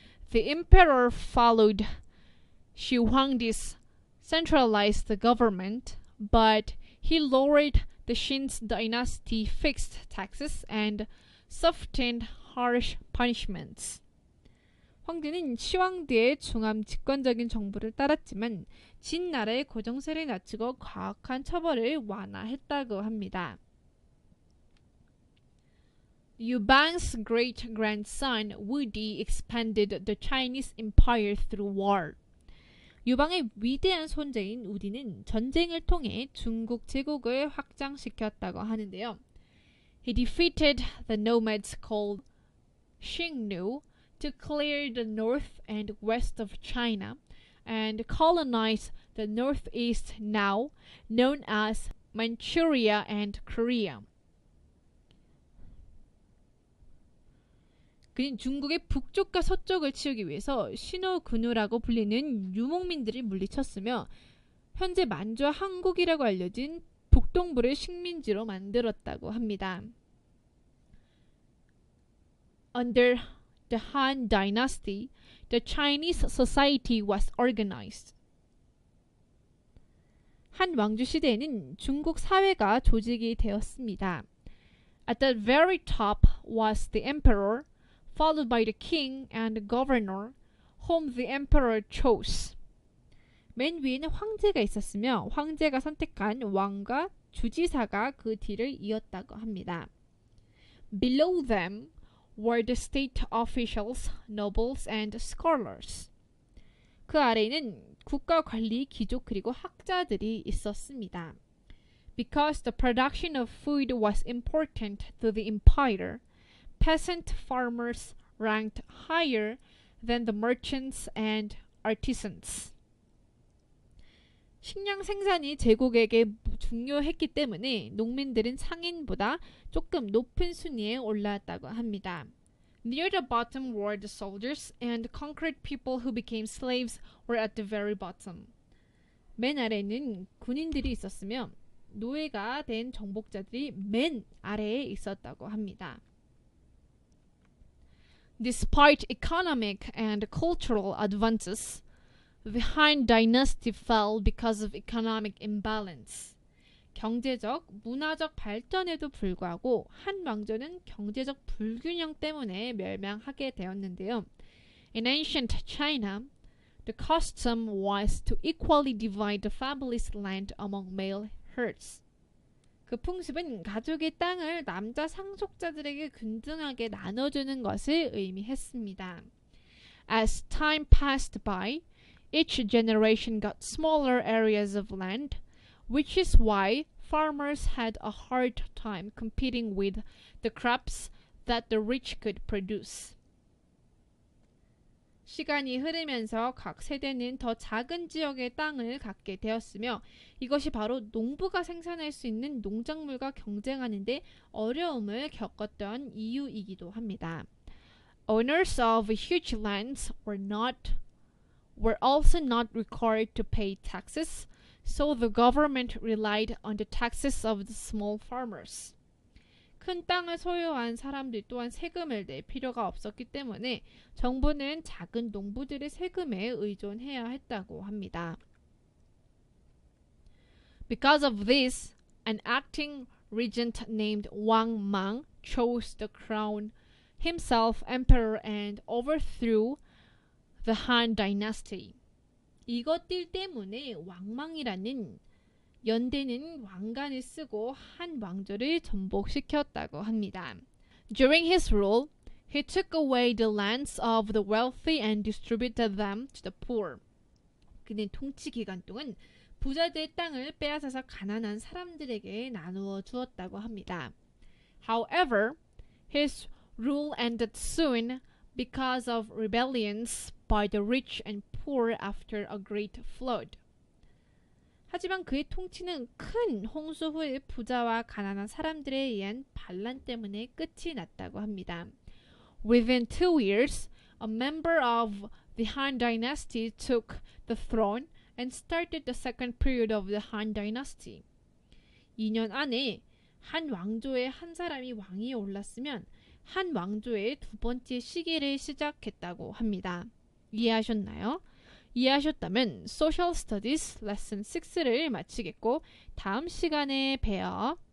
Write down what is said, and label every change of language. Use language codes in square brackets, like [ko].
[en] The emperor followed Shi Huangdi's centralized government, but he lowered the Qin dynasty fixed taxes and softened harsh punishments. [ko] 황제는 시황디의 중함 집권적인 정부를 따랐지만 진나라의 고정세를 낮추고 과학한 처벌을 완화했다고 합니다. [en] Liu Bang's great-grandson Wu Di expanded the Chinese empire through war. [ko] 유방의 위대한 손자인 우디는 전쟁을 통해 중국 제국을 확장시켰다고 하는데요. [en] He defeated the nomads called Xingnu to clear the north and west of China and colonize the northeast, now known as Manchuria and Korea. [ko] 그는 중국의 북쪽과 서쪽을 치우기 위해서 신호근우라고 불리는 유목민들을 물리쳤으며 현재 만주와 한국이라고 알려진 북동부를 식민지로 만들었다고 합니다. [en] Under the Han Dynasty, the Chinese society was organized. [ko] 한 왕조 시대에는 중국 사회가 조직이 되었습니다. [en] At the very top was the emperor, followed by the king and the governor, whom the emperor chose. [ko] 맨 위에는 황제가 있었으며 황제가 선택한 왕과 주지사가 그 뒤를 이었다고 합니다. [en] Below them were the state officials, nobles, and scholars. [ko] 그 아래에는 국가 관리 귀족 그리고 학자들이 있었습니다. [en] Because the production of food was important to the empire, peasant farmers ranked higher than the merchants and artisans. [ko] 식량 생산이 제국에게 중요했기 때문에 농민들은 상인보다 조금 높은 순위에 올라왔다고 합니다. [en] Near the bottom were the soldiers, and conquered people who became slaves were at the very bottom. [ko] 맨 아래는 군인들이 있었으며 노예가 된 정복자들이 맨 아래에 있었다고 합니다. [en] Despite economic and cultural advances, the Han dynasty fell because of economic imbalance. [ko] 경제적, 문화적 발전에도 불구하고 한 왕조는 경제적 불균형 때문에 멸망하게 되었는데요. [en] In ancient China, the custom was to equally divide the family's land among male herds. [ko] 그 풍습은 가족의 땅을 남자 상속자들에게 균등하게 나눠주는 것을 의미했습니다. [en] As time passed by, each generation got smaller areas of land, which is why farmers had a hard time competing with the crops that the rich could produce. [ko] 시간이 흐르면서 각 세대는 더 작은 지역의 땅을 갖게 되었으며 이것이 바로 농부가 생산할 수 있는 농작물과 경쟁하는데 어려움을 겪었던 이유이기도 합니다. [en] Owners of huge lands were also not required to pay taxes, so the government relied on the taxes of the small farmers. [ko] 큰 땅을 소유한 사람들 또한 세금을 낼 필요가 없었기 때문에 정부는 작은 농부들의 세금에 의존해야 했다고 합니다. [en] Because of this, an acting regent named Wang Mang chose the crown himself emperor and overthrew the Han dynasty. [ko] 이것들 때문에 왕망이라는 연대는 왕관을 쓰고 한 왕조를 전복시켰다고 합니다. [en] During his rule, he took away the lands of the wealthy and distributed them to the poor. [ko] 그는 통치 기간 동안 부자들의 땅을 빼앗아서 가난한 사람들에게 나누어 주었다고 합니다. [en] However, his rule ended soon because of rebellions by the rich and poor after a great flood. [ko] 하지만 그의 통치는 큰 홍수 후에 부자와 가난한 사람들에 의한 반란 때문에 끝이 났다고 합니다. [en] Within 2 years, a member of the Han dynasty took the throne and started the second period of the Han dynasty. [ko] 2년 안에 한 왕조의 한 사람이 왕위에 올랐으면 한 왕조의 두 번째 시기를 시작했다고 합니다. 이해하셨나요? 이해하셨다면 Social Studies Lesson 6를 마치겠고 다음 시간에 봬요.